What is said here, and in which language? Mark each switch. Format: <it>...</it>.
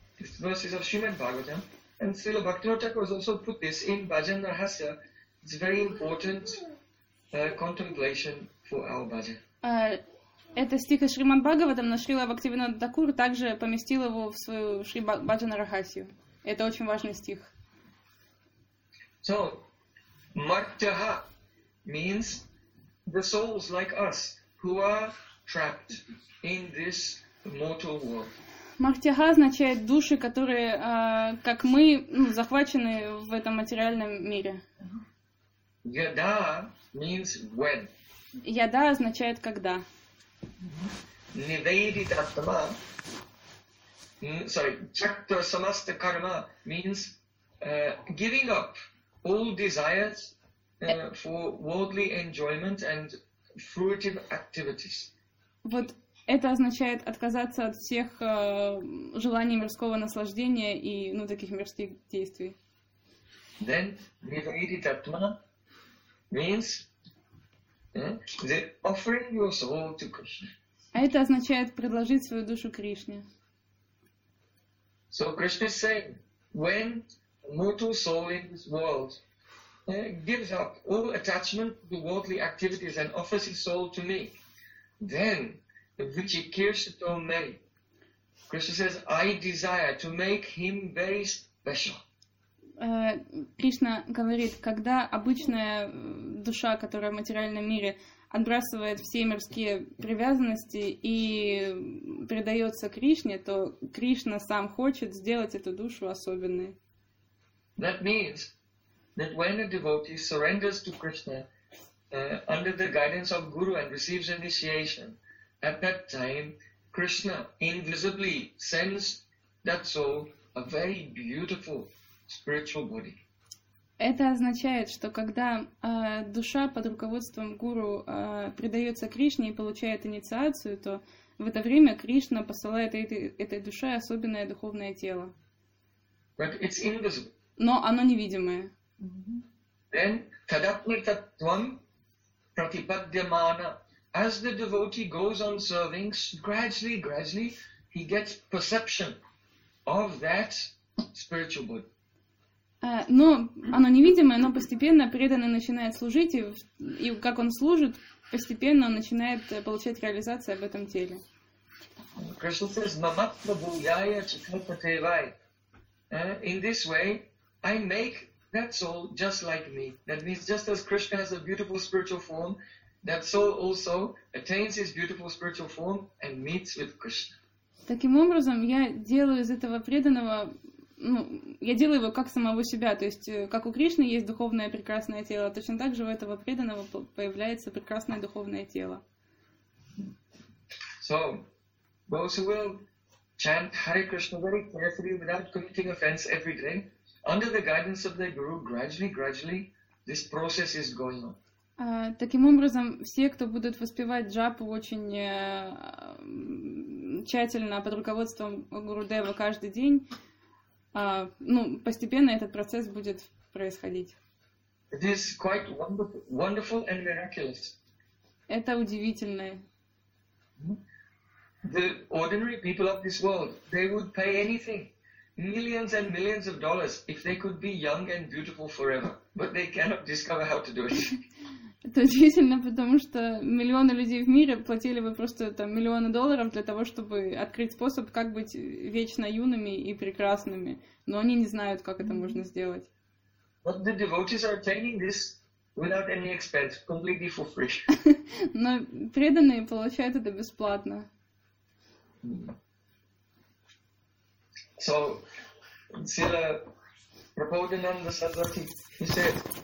<en>This verse is of Srimad Bhagavatam. And Srila Bhaktivinoda Thakur has also put this in Bhajan Rahasya. It's a very important contemplation for our bhajan.</en> <ru>Это стих из Шримад Бхагаватам, но Шрила Бхактивинода Такур также поместил его в свою Шри Бхаджана Рахасию. Это очень важный стих.</ru> <en>So, martyaha means the souls like us who are trapped in this mortal world.</en> <ru>Martyaha означает души, которые, как мы, захвачены в этом материальном мире.</ru> <en>Yada means when.</en> <ru>Yada означает когда.</ru> <en>Nivedidatma. Sorry, chakta samasta karma means giving up all desires for worldly enjoyment and fruitive activities.</en> <ru>Вот это означает отказаться от всех желаний мирского наслаждения и ну таких мирских действий.</ru> <en>Then nivedidatma means the offering your soul to Krishna.</en> <ru>А это означает предложить свою душу Кришне.</ru> <en>So Krishna is saying, when mortal soul in this world gives up all attachment to worldly activities and offers his soul to me, then vichikirshato me. Krishna says, I desire to make him very special.</en> <ru>Кришна говорит, когда обычная душа, которая в материальном мире, отбрасывает все мирские привязанности и предается Кришне, то Кришна сам хочет сделать эту душу особенной.</ru> <en>That means that when a devotee surrenders to Krishna under the guidance of Guru and receives initiation, at that time Krishna invisibly sends that soul a very beautiful spiritual body.</en> <ru>Это означает, что когда душа под руководством гуру предается Кришне и получает инициацию, то в это время Кришна посылает этой душе особенное духовное тело.</ru> <en>But it's invisible.</en> <ru>Но оно невидимое.</ru> <en>Then tadatmitattvam pratipadyamana. As the devotee goes on serving, gradually, gradually, he gets perception of that spiritual body.</en> <ru>Но оно невидимое, но постепенно преданный начинает служить, и как он служит, постепенно он начинает получать реализацию об этом теле.</ru> <en>Krishna says, mamatma bhuyaya chakrapate vai. In this way, I make that soul just like me. That means just as Krishna has a beautiful spiritual form, that soul also attains his beautiful spiritual form and meets with Krishna.</en> <ru>Таким образом, я делаю из этого преданного... Ну, я делаю его как самого себя, то есть как у Кришны есть духовное прекрасное тело, точно так же у этого преданного появляется прекрасное духовное тело.</ru> <en>So, those who will chant Hare Krishna very carefully without committing offense every day, under the guidance of their guru, gradually, gradually, this process is going on.</en> <ru>Таким образом, все, кто будут воспевать джапу очень тщательно под руководством Гурудева каждый день, ну, постепенно этот процесс будет происходить.</ru> <en>It is quite wonderful and miraculous.</en> <ru>Это удивительно.</ru> <en>The ordinary people of this world, they would pay anything, millions and millions of dollars, if they could be young and beautiful forever. But they cannot discover how to do it.</en> <ru>Это удивительно, потому что миллионы людей в мире платили бы просто там миллионы долларов для того, чтобы открыть способ, как быть вечно юными и прекрасными. Но они не знают, как это можно сделать. Но преданные получают это бесплатно.</ru> <en>So, Srila Prabhupada Sarasvati, he said...</en>